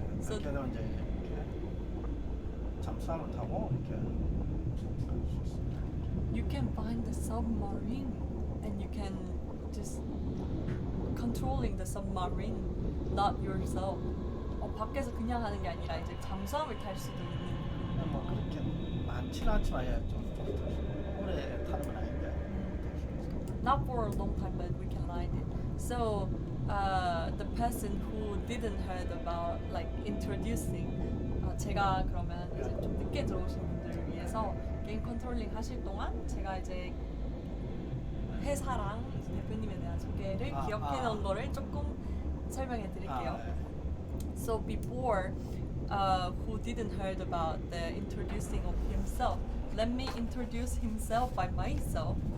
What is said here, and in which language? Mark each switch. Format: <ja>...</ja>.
<ko>이렇게 되면 이제 이렇게 잠수함을 타고 이렇게 갈 수 있습니다.</ko> <en>You can find the submarine, and you can just controlling the submarine, not yourself.</en> <ko>밖에서 그냥 하는 게 아니라 이제 잠수함을 탈 수도 있는. 뭐 그렇게 많지는 않지만 좀 오래 타는 건 아닌데.</ko> <en>Not for a long time, but we can ride it. So the person who didn't heard about like introducing,</en> <ko>제가 그러면 이제 좀 늦게 들어오신 분들을 위해서 게임 컨트롤링 하실 동안 제가 이제 회사랑 이제 대표님에 대한 소개를 기억해 놓은 거를 조금 설명해 드릴게요.</ko> <en>So before, who didn't heard about the introducing of himself, let me introduce himself by myself.</en>